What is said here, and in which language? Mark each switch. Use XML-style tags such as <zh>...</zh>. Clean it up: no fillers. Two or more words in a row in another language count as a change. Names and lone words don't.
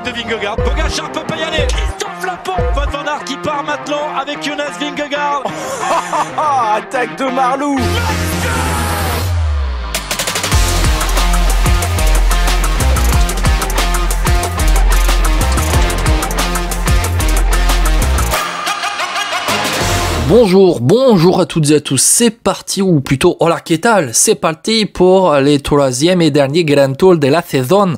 <fr>Vingegaard. Pogačar peut pas y aller. Christophe Laporte. Wout van Aert qui part maintenant avec Jonas Vingegaard. Attaque de Marlou. Bonjour à toutes et à tous, c'est parti, ou plutôt</fr> <es>hola que tal,</es> <fr>c'est parti pour les troisième et dernier Grand Tour de la saison.</fr>